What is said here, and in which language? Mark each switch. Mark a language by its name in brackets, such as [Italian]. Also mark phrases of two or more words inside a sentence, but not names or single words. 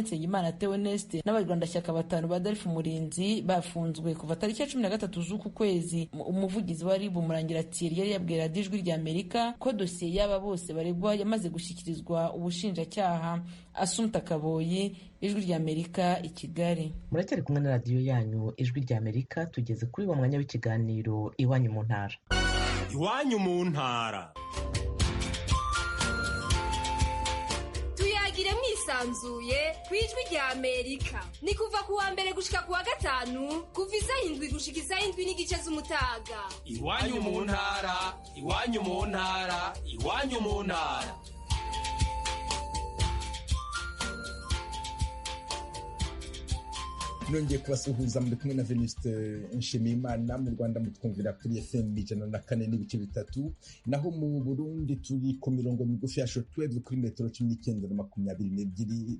[Kinyarwanda] Nsengimana Theoneste n'abarwanashyaka 5 ba Dalfa Umurinzi bafunzwe kuva tariki ya 13 z'uku kwezi. Umuvugizi wa RIB Umurangira yari yabwira Ijwi ry'Amerika ko dosiye y'aba bose baregwa yamaze gushyikirizwa ubushinjacyaha. Asumta Kaboyi, Ijwi ry'Amerika i Kigali. Muracyari kumwe na radiyo yanyu Ijwi ry'Amerika. Tugeze kuri wa mwanya w'ikiganiro Iwanyu mu Ntara. iwanyu mu ntara. [Rundi] tuyagire mwisanzuye kwijwi rya Amerika. Ni kuva ku wa mbere gushika ku wa gatanu kuva isaha 7 gushika isaha 7:30 z'umutaga. Iwanyu mu ntara, iwanyu mu ntara, iwanyu mu ntara. [Kinyarwanda] nongeye kubasuhuza muri kumwe na Venuste Nshimiyimana. Mu Rwanda mutwumvira kuri FM 104.3, naho mu Burundi turi ku mirongo migufi ya shortwave kuri metero 19:22.